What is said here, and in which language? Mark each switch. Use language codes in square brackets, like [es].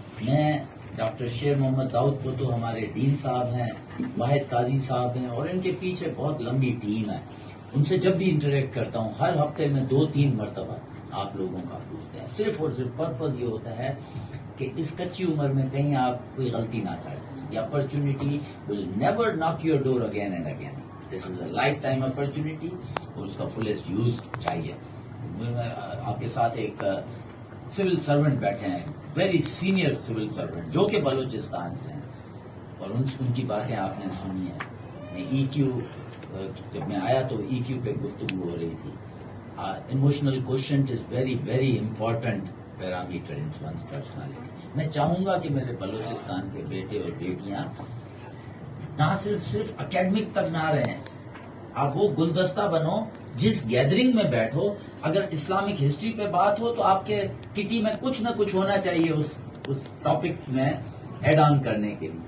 [ur] میں ڈاکٹر شیر محمد داؤد پوتو ہمارے ڈین صاحب ہیں, واحد قاضی صاحب ہیں, اور ان کے پیچھے بہت لمبی ٹیم ہے. ان سے جب بھی انٹریکٹ کرتا ہوں ہر ہفتے میں 2-3 مرتبہ آپ لوگوں کا پوچھتے ہیں. صرف اور صرف پرپز یہ ہوتا ہے کہ اس کچی عمر میں کہیں آپ کوئی غلطی نہ کریں. [en] The opportunity will never knock your door again and again. This is a lifetime opportunity, [ur] اور اس کا [en] fullest use چاہیے. [ur] آپ کے ساتھ ایک سول سرونٹ بیٹھے ہیں, ویری سینئر سول سرونٹ, جو کہ بلوچستان سے ہیں, اور ان کی باتیں آپ نے سنی ہیں. میں EQ جب میں آیا تو EQ پہ گفتگو ہو رہی تھی. [en] Emotional quotient is very very important parameter in one's personality. [ur] میں چاہوں گا کہ میرے بلوچستان کے بیٹے اور بیٹیاں نہ صرف اکیڈمک تک نہ رہیں, آپ وہ گلدستہ بنو جس گیدرنگ میں بیٹھو. اگر اسلامک ہسٹری پہ بات ہو تو آپ کے کٹی میں کچھ نہ کچھ ہونا چاہیے اس ٹاپک میں ایڈ آن کرنے کے لیے.